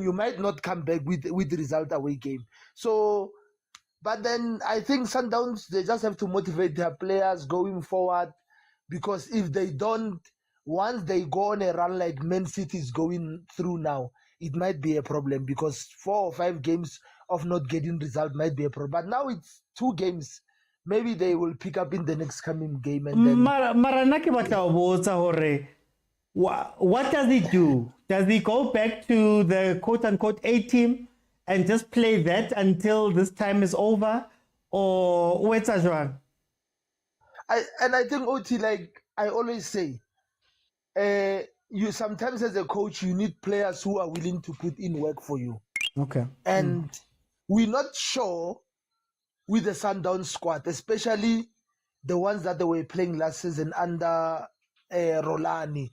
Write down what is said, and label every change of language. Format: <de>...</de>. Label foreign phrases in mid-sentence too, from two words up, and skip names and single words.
<en>You might not come back with the result away game. So, but then I think Sundowns, they just have to motivate their players going forward, because if they don't, once they go on a run like Man City is going through now, it might be a problem because 4 or 5 games of not getting result might be a problem. But now it's 2 games. Maybe they will pick up in the next coming game, and then.</en> <st>Mara nna ke batla ho botsa hore</st> <en>what does he do? Does he go back to the quote-unquote A team and just play that until this time is over, or</en> <st>o etsa jwang?</st> <en>I think OT, like I always say, you sometimes as a coach you need players who are willing to put in work for you. Okay. And we're not sure with the Sundowns squad, especially the ones that they were playing last season under Rulani.</en>